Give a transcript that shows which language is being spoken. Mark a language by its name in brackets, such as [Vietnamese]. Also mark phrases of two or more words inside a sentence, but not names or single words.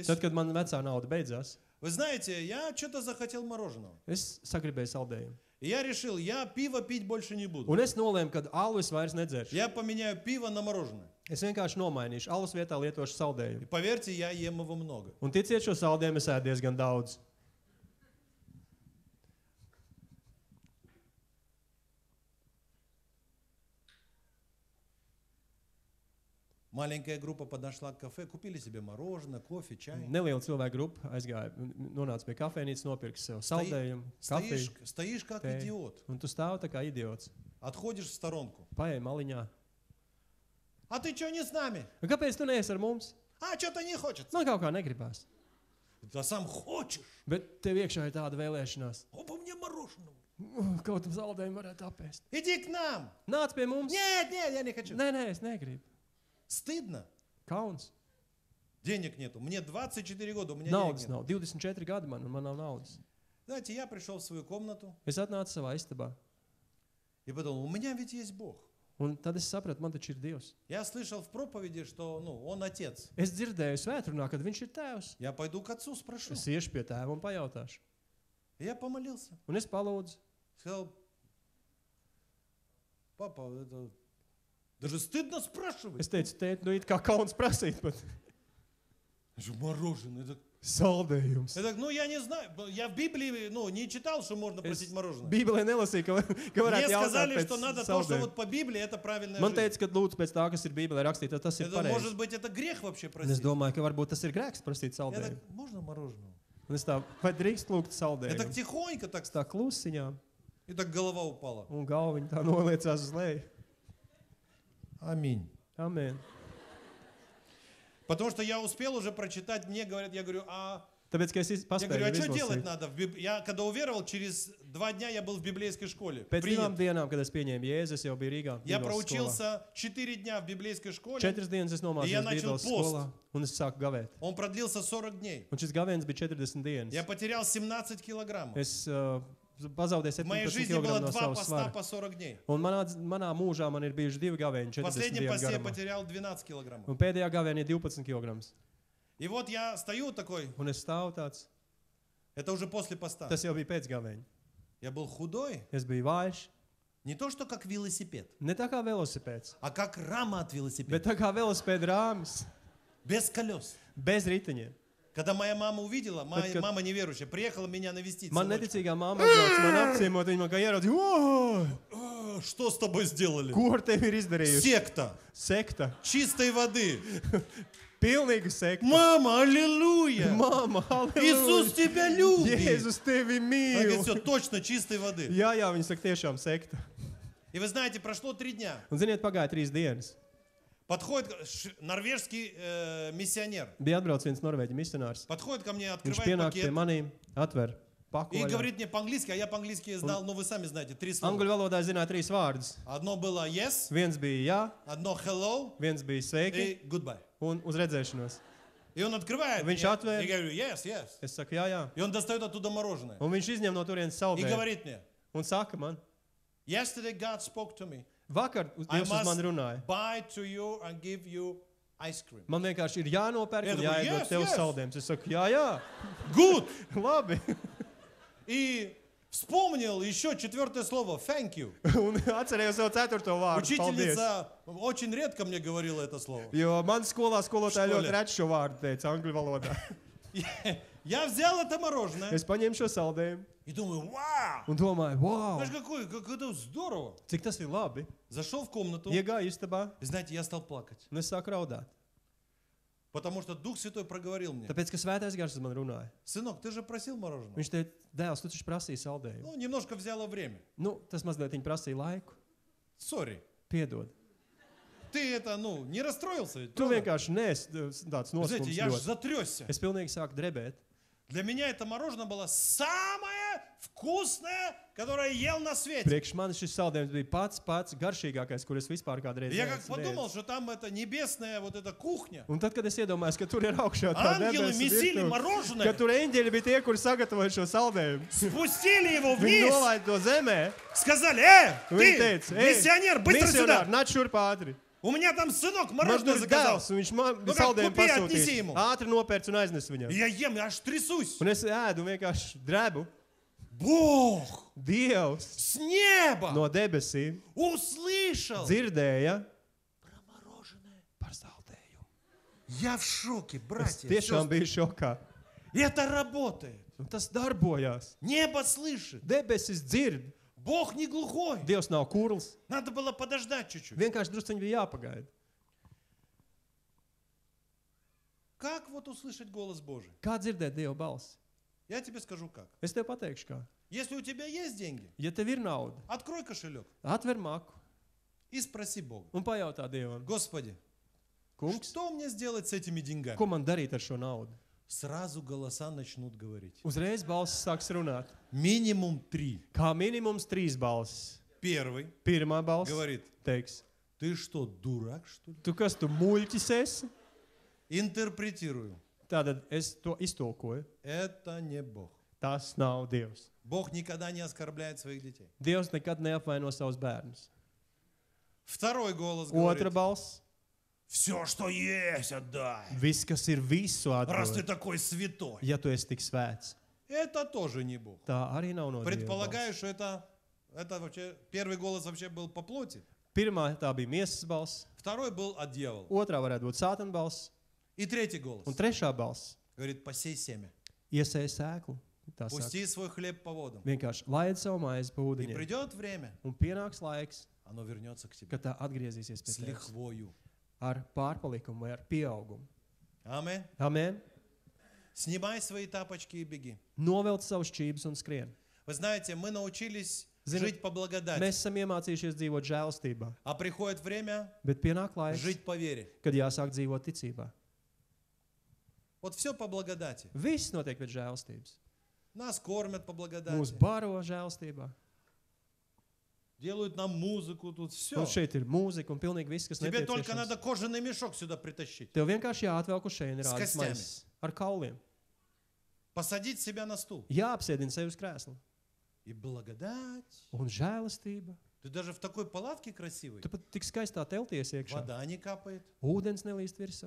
[Latvian] Tad, kad man vecā nauda beidzās, [Russian] вы знаете, я что-то захотел мороженого. [Latvian] es sagribēju saldējumu. [Russian] И я решил, я пиво пить больше не буду. [Latvian] Un es nolēmu, ka alu es vairs nedzeršu. [Russian] Я поменяю пиво на мороженое. [Latvian] Es vienkārši nomainīšu alus vietā lietošu [Russian] И [Latvian] saldējumu. [Russian] поверьте, я ем его много. [Latvian] Un ticiet, šo saldējumu es ēdu diezgan daudz. [Russian] Маленькая группа подошла к кафе, купили себе мороженое, кофе, чай. [Latvian] Neliela cilvēka grupa aizgāja, nonāca pie kafejnīcas, nopirka sev saldējumu, kafiju. [Russian] Стоишь как [Latvian] tēju. [Russian] идиот. [Latvian] Un tu stāvi tā kā idiots. [Russian] Отходишь в сторонку. [Latvian] Paej maliņā. [Russian] А ты что не с нами? [Latvian] Kāpēc tu neesi ar mums? [Russian] А, что-то не хочется. [Latvian] Man kaut kā negribās. [Russian] Ты сам хочешь. [Latvian] Bet tev iekšā ir tāda vēlēšanās. [Russian] Оба мне мороженого. [Latvian] Kaut kā zaudējumu varētu apēst. [Russian] Иди к нам. [Latvian] Nāc pie mums. [Russian] Нет, нет, я не хочу. [Latvian] Nē, es negribu. [Russian] Стыдно. [Latvian] Kauns. [Russian] Денег нету. Мне 24 года, у меня [Latvian] Naudas [Russian] денег нет. [Latvian] nav. 24 gadi man, un man nav naudas. [Russian] Знаете, я пришел в свою комнату [Latvian] Es atnācu savā istabā. [Russian] и подумал, у меня ведь есть Бог. [Latvian] Un tad es sapratu, man taču ir Dievs. [Russian] Я слышал в проповеди, что Он отец. [Latvian] Es dzirdēju svētrunā, kad viņš ir tēvs. [Russian] Я pойду к отцу, спрошу. [Latvian] Es iešu pie tēva un pajautāšu. [Russian] И я помолился. [Latvian] Un es palūdzu. [Russian] Сказал, папа, это даже стыдно спрашивать. [Latvian] Es teicu, tēt, nu it kā kauns prasīt pat. [Russian] Я говорю, мороженое. Это, [Latvian] Saldējums. [Russian] ну я не знаю. Я в Библии не читал, что можно просить мороженое. [Latvian] Bībelē nelasīju, ka [Russian] Мне [Latvian] varētu jautāt [Russian] сказали, [Latvian] pēc [Russian] что надо то, что [Latvian] saldējuma. [Russian] вот по Библии, это правильная [Latvian] Man [Russian] жизнь. [Latvian] teica, ka lūdzu pēc tā, kas ir Bībelē rakstīts, tad tas ir [Russian] Это, может [Latvian] pareizi. [Russian] быть, это грех вообще [Latvian] Un es [Russian] просить. [Latvian] domāju, ka varbūt tas ir grēks prasīt [Russian] Я [Latvian] saldējumu. [Russian] так, можно мороженого? [Latvian] Un es tā, vai drīkst lūgt [Russian] Я так [Latvian] saldējumu? [Russian] тихонько, так, [Latvian] Es tā klusiņā, [Russian] и так голова упала. [Latvian] un galviņa tā noliecās uz leju. [Russian] Аминь. [Latvian] Amen. [Russian] Потому что я успел уже прочитать, мне говорят, я говорю, [Latvian] Tāpēc, ka es [Russian] я говорю, [Latvian] paspēju [Russian] а что делать [Latvian] izlasīt. [Russian] надо? Я когда уверовал, через 2 дня я был в библейской школе. [Latvian] Pēc [Russian] Принят. [Latvian] 2 dienām, kad es pieņēmu Jēzu, es jau biju Rīgā. [Russian] Я [Latvian] Bībeles skolā. [Russian] проучился 4 дня в библейской школе. [Latvian] 4 dienas es [Russian] Ja [Latvian] nomācījos [Russian] начал [Latvian] Bībeles [Russian] post. [Latvian] skolā, un es sāku gavēt. [Russian] Он продлился 40 дней. [Latvian] Un šis gavēns bija 40 dienas. [Russian] Я потерял 17 килограммов. [Latvian] Es pazaudēju [Russian] В моей [Latvian] 17 [Russian] жизни было [Latvian] kg no [Russian] 2 [Latvian] savas [Russian] поста [Latvian] svara. [Russian] по 40 дней. [Latvian] Un manā mūžā man ir bijuši 2 gavēni, [Russian] В [Latvian] 40 [Russian] последнем [Latvian] dienu [Russian] посте я [Latvian] garumā. [Russian] потерял 12 килограммов. [Latvian] Un pēdējā gavēnī ir 12 kg. [Russian] И вот я стою такой, [Latvian] Un es stāvu tāds, [Russian] это уже после поста. [Latvian] tas jau bija pēc gavēņa. [Russian] Я был худой. [Latvian] Es biju vājš, [Russian] Не то, что как велосипед, [Latvian] ne tā kā velosipēds, [Russian] а как рама от [Latvian] bet [Russian] велосипеда. [Latvian] tā kā velosipēda rāmis, [Russian] Без колес. [Latvian] bez riteņiem. [Russian] Когда моя мама увидела, моя [Latvian] kad- [Russian] мама неверующая, приехала меня навестить. [Latvian] Man [Russian] сыночка. [Latvian] neticīgā mamma atnāca man apciemot, viņa man kā ieraudzīja, o, [Russian] Что с тобой сделали? [Latvian] ko ar tevi ir izdarījusi? [Russian] Секта. [Latvian] Sekta, [Russian] Чистой воды. [Latvian] pilnīga sekta. [Russian] Мама, аллилуйя. [Latvian] Mama, [Russian] Иисус [Latvian] halleluja! [Russian] тебя любит. [Latvian] Jēzus tevi [Russian] Она [Latvian] mīl! [Russian] говорит, все, точно чистой воды. [Latvian] Jā, viņi saka tiešām sekta. [Russian] И вы знаете, прошло 3 дня. [Latvian] Un ziniet, pagāja 3 dienas. [Russian] Подходит норвежский миссионер. [Latvian] Bija atbraucis viens norvēģi misionārs. [Russian] Подходит ко мне, [Latvian] Viņš [Russian] открывает [Latvian] pienāk pie [Russian] пакет [Latvian] manīm, atver [Russian] и [Latvian] paku. [Russian] говорит мне по-английски, а я по-английски знал, ну вы сами знаете, 3 слова. [Latvian] Angļu valodā zināja 3 vārdus. [Russian] Одно было yes, [Latvian] Viens bija jā, [Russian] одно hello [Latvian] viens bija sveiki [Russian] и goodbye. [Latvian] un uz redzēšanos. [Russian] И он открывает. [Latvian] Viņš [Russian] Я [Latvian] atver. [Russian] говорю, [English] yes, yes. [Latvian] Es saku, jā, jā. [Russian] И он достает оттуда мороженое. [Latvian] Un viņš izņem no turienes [Russian] И [Latvian] saldējumu [Russian] говорит мне, [Latvian] un saka man, [English] yesterday God spoke to me. [Latvian] vakar [English] I [Latvian] Dievs uz mani [English] must [Latvian] runāja. [English] buy to you and give you ice cream. [Latvian] Man vienkārši ir jānopērk [Russian] Ja [Latvian] un tu jāiedod [English] yes, [Latvian] tev [English] yes. [Latvian] saldējumus. Es saku, jā, jā, [English] Good. [Latvian] labi. [Russian] И вспомнил еще 4 слово, [English] thank you. [Latvian] Un atcerējos savu 4. vārdu. Paldies. [Russian] Учительница очень редко мне говорила это слово. [Latvian] Jo man skolā skolotāja [Russian] Školē. [Latvian] ļoti redz šo vārdu, teica angļu valodā. [Russian] Я взял это мороженое [Latvian] Es paņēmu šo saldējumu [Russian] и думаю, вау, [Latvian] un domāju, [Russian] wow, знаешь, как это здорово. [Latvian] cik tas ir labi. [Russian] Зашел в комнату, [Latvian] Iegāju istabā [Russian] и знаете, я стал плакать. [Latvian] un es sāku raudāt. [Russian] Потому что Дух Святой проговорил мне, [Latvian] Tāpēc, ka svētais gars uz mani runāja. [Russian] сынок, ты же просил мороженое. [Latvian] Viņš teica, dēls, tu taču prasīji saldējumu. [Russian] Ну, немножко взяло время. [Latvian] Nu, tas mazliet viņa prasīja laiku. [Russian] Sorry. [Latvian] Piedod. [Russian] Ты это, не расстроился ведь, [Latvian] Tu [Russian] правда? [Latvian] vienkārši neesi tāds [Russian] Вы знаете, я ж [Latvian] noslēpums. [Russian] затресся. [Latvian] Es pilnīgi sāku drebēt. [Russian] Для меня это мороженое было самое вкусное, которое я ел на свете. [Latvian] Priekš manis šis saldējums bija pats garšīgākais, kur es vispār kādreiz [Russian] Я как [Latvian] esmu [Russian] подумал, [Latvian] ēdis. [Russian] что там это небесная вот эта кухня. [Latvian] Un tad, kad es iedomājos, ka tur ir augšā tā [Russian] Ангелы [Latvian] debesu [Russian] месили [Latvian] virtuve, [Russian] мороженое, [Latvian] ka tur eņģeļi bija tie, kuri sagatavoja šo saldējumu. [Russian] спустили его [Latvian] Viņi [Russian] вниз, [Latvian] nolaida to zemē. [Russian] сказали, [Latvian] Viņi [Russian] ты, [Latvian] teica, [Russian] миссионер, быстро сюда. [Latvian] misionāri, nāc šurp ātri. [Russian] У меня там сынок [Latvian] Man [Russian] мороженое [Latvian] tur [Russian] заказал. [Latvian] dēls, un viņš man Nu, kā, saldējumu kupi atnesi pasūtīja. [Russian] ему. [Latvian] Ātri nopērc un aiznes viņam. [Russian] И я ем, я аж трясусь. [Latvian] Un es ēdu vienkārši drebu. [Russian] Бог [Latvian] Dievs [Russian] с неба [Latvian] no debesīm [Russian] услышал [Latvian] dzirdēja [Russian] про мороженое. [Latvian] par saldējumu. [Russian] Я в шоке, [Latvian] Es [Russian] братья. [Latvian] tiešām [Russian] сестры. [Latvian] biju šokā. [Russian] Это работает. [Latvian] Un tas darbojās. [Russian] Небо слышит. [Latvian] Debesis dzird. [Russian] Бог не глухой. [Latvian] Dievs nav kurls. [Russian] Надо было подождать чуть-чуть. [Latvian] Vienkārši drusciņi bija jāpagaida. [Russian] Как вот услышать голос Божий? [Latvian] Kā dzirdēt Dieva balsi? [Russian] Я тебе скажу как. [Latvian] Es tev pateikšu, kā. [Russian] Если у тебя есть деньги, [Latvian] Ja tev ir nauda, [Russian] открой кошелек, [Latvian] atver maku, [Russian] и спроси Бога. [Latvian] un pajautā Dievam, [Russian] Господи, [Latvian] kungs, [Russian] что мне сделать с этими деньгами? [Latvian] ko man darīt ar šo naudu? [Russian] Сразу голоса начнут говорить. [Latvian] Uzreiz balss sāks runāt. [Russian] Минимум 3. [Latvian] Kā minimums 3 balsis. [Russian] Первый [Latvian] Pirmā balss [Russian] говорит, [Latvian] teiks, [Russian] ты что, дурак, что ли? [Latvian] tu kas tu muļķis esi? [Russian] Интерпретирую. [Latvian] Tātad es to iztulkoju. [Russian] Это не Бог. [Latvian] Tas nav Dievs. [Russian] Бог никогда не оскорбляет своих детей. [Latvian] Dievs nekad neapvaino savus bērnus. [Russian] Второй голос [Latvian] Otra [Russian] говорит, [Latvian] balss. [Russian] все, что есть, отдай. [Latvian] Viss, kas ir visu [Russian] Раз ты [Latvian] atdod, [Russian] такой святой. [Latvian] ja tu esi tik svēts. [Russian] Это тоже не Бог. [Latvian] Tā arī nav no Dieva [Russian] Предполагаю, [Latvian] balss. [Russian] что это вообще, первый голос вообще был по плоти. [Latvian] Pirmā tā bija miesas balss, [Russian] Второй был от дьявола. [Latvian] otrā varētu būt sātana balss, [Russian] И третий голос [Latvian] un trešā balss [Russian] говорит, посей семя. [Latvian] iesēja sēklu. Tā saka. [Russian] Пусти свой хлеб по водам. [Latvian] Vienkārši laid savu maizi pa [Russian] И [Latvian] ūdeņiem. [Russian] придет время, [Latvian] Un pienāks laiks, [Russian] оно вернется к тебе. [Latvian] kad tā atgriezīsies pie [Russian] С [Latvian] tevis [Russian] лихвою. [Latvian] ar pārpalikumu vai ar pieaugumu. [Russian] Аминь. [Latvian] Amen. [Russian] Снимай свои тапочки и беги. [Latvian] Novelc savus čības un skrien. [Russian] Вы знаете, мы научились [Latvian] Zini, [Russian] жить по благодати. [Latvian] Mēs esam iemācījušies dzīvot žēlstībā, [Russian] А приходит время [Latvian] bet pienāk laiks, [Russian] жить по вере. [Latvian] kad jāsāk dzīvot ticībā. [Russian] Вот все по благодати. [Latvian] Viss notiek pēc žēlstības. [Russian] Нас кормят по [Latvian] Mūs [Russian] благодати. [Latvian] baro žēlstībā. [Russian] Делают нам музыку тут. Все. [Latvian] Un šeit ir mūzika un pilnīgi viss, kas [Russian] Тебе только [Latvian] nepieciešams. [Russian] надо кожаный мешок сюда притащить. [Latvian] Tev vienkārši jāatvelk uz šeit S rādas kastēm. maizes ar kauliem. [Russian] Посадить себя на стул. [Latvian] Jāapsēdina sevi uz krēsla. [Russian] И благодать. [Latvian] Un žēlastība. [Russian] Ты даже в такой палатке красивой. [Latvian] Tu pat tik skaistā telties iekšā. [Russian] Вода не капает. [Latvian] Ūdens nelīst virsū.